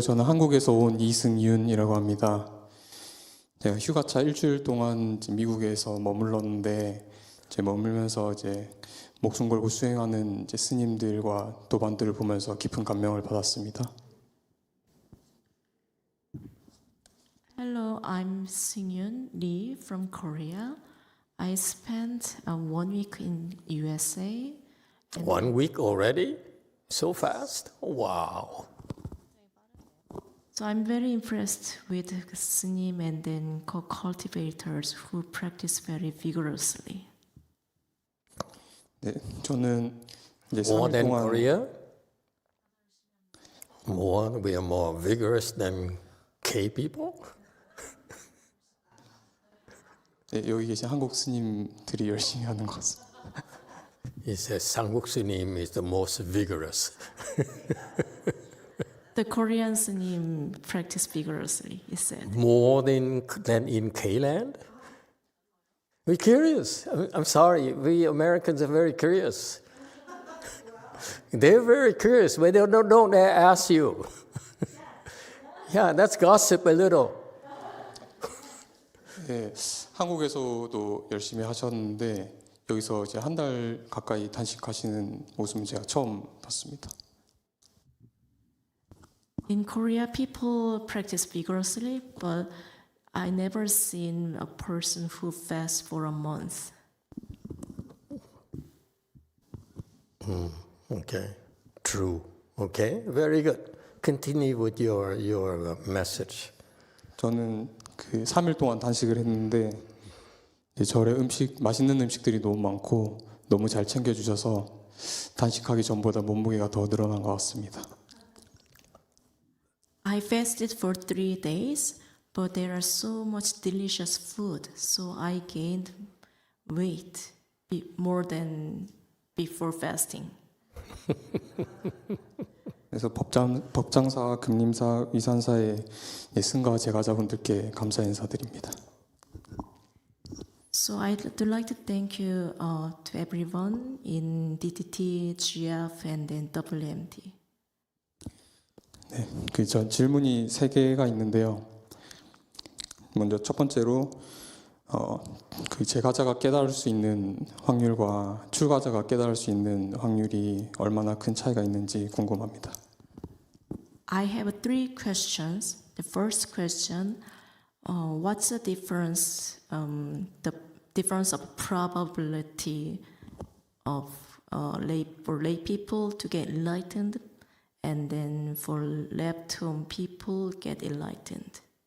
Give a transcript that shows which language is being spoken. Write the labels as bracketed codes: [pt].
[ko] 저는 한국에서 온 이승윤이라고 합니다. 제가 휴가차 일주일 동안 미국에서 머물렀는데 머물면서 목숨 걸고 수행하는 스님들과 도반들을 보면서 깊은 감명을 받았습니다. [en] Hello, I'm Seung-yoon Lee from Korea. I spent 1 week in USA. 1 week already? So fast? Wow. So I'm very impressed with Snim and then co-cultivators who practice very vigorously. [ko] 네, 저는 [en] More [ko] 3일 [en] than [ko] 동안 [en] Korea? We are more vigorous than K people? [ko] 네, 여기 계신 한국 스님들이 열심히 하는 것 같습니다. [en] He says Sanguk Sunim is the most vigorous. The Korean Snim practice vigorously, he said. More than in K-land? We're curious. I'm sorry, we Americans are very curious. They're very curious, but they don't ask you. Yeah, let's gossip a little. [ko] 네, 한국에서도 열심히 하셨는데 여기서 한 달 가까이 단식하시는 모습은 제가 처음 봤습니다. [en] In Korea, people practice vigorously, but I never seen a person who fasts for a month. Okay, true. Okay, very good. Continue with your message. [ko] 저는 3일 동안 단식을 했는데 절에 맛있는 음식들이 너무 많고 너무 잘 챙겨주셔서 단식하기 전보다 몸무게가 더 늘어난 것 같습니다. [en] I fasted for 3 days, but there are so much delicious food, so I gained weight more than before fasting. [ko] 그래서 법장사, 금림사, 위산사의 승가 제가자분들께 감사 인사드립니다. [en] So I'd like to thank you to everyone in DTT, GF, and then WMD. [ko] 네, 저 질문이 3개가 있는데요. 먼저 첫 번째로 제가자가 깨달을 수 있는 확률과 출가자가 깨달을 수 있는 확률이 얼마나 큰 차이가 있는지 궁금합니다. [en] I have 3 questions. The first question, what's the difference difference of probability of for lay people to get enlightened, and then for left-home people get enlightened.